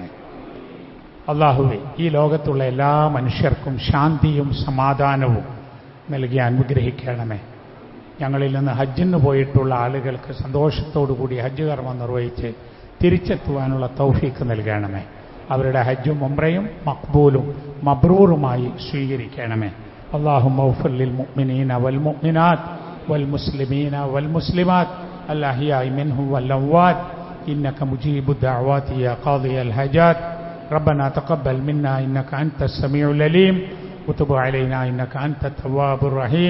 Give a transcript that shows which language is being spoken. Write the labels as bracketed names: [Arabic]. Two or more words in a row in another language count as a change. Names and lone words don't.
[Malayalam] അല്ലാഹുവേ, ഈ ലോകത്തുള്ള എല്ലാ മനുഷ്യർക്കും ശാന്തിയും സമാധാനവും നൽകി അനുഗ്രഹിക്കണമേ. ഞങ്ങളിൽ നിന്ന് ഹജ്ജിന് പോയിട്ടുള്ള ആളുകൾക്ക് സന്തോഷത്തോടുകൂടി ഹജ്ജ് കർമ്മം നിർവഹിച്ച് തിരിച്ചെത്തുവാനുള്ള തൗഫീക്ക് നൽകണമേ. അവരുടെ ഹജ്ജും ഉംറയും മഖ്ബൂലും മബ്രൂറുമായി സ്വീകരിക്കണമേ. [Arabic] اللهم اغفر للمؤمنين والمؤمنات والمسلمين والمسلمات الأحياء منهم والأموات إنك مجيب الدعوات يا قاضي الحاجات. ربنا تقبل منا إنك أنت السميع العليم وتب علينا إنك أنت التواب الرحيم.